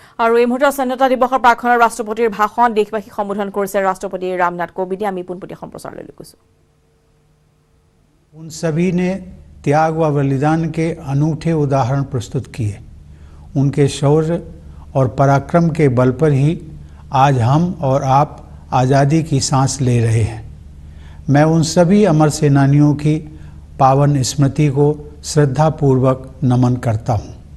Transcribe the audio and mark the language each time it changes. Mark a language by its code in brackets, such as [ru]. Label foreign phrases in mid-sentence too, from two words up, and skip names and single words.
[as] আৰু এই মুহূৰ্তত স্বাধীনতা দিৱসৰ প্ৰাক্ষণৰ ৰাষ্ট্ৰপতিৰ ভাষণ দেশবাসীক সম্বোধন কৰিছে ৰাষ্ট্ৰপতি ৰামনাথ কোবিন্দে। আমি পোনপটীয়া সম্প্ৰচাৰলৈ গৈছো। [hi] उन सभी ने त्याग व बलिदान के अनूठे उदाहरण प्रस्तुत किए। उनके शौर्य और पराक्रम के बल पर ही आज हम और आप आज़ादी की सांस ले रहे हैं। मैं उन सभी अमर सेनानियों की पावन स्मृति को श्रद्धापूर्वक नमन करता हूँ।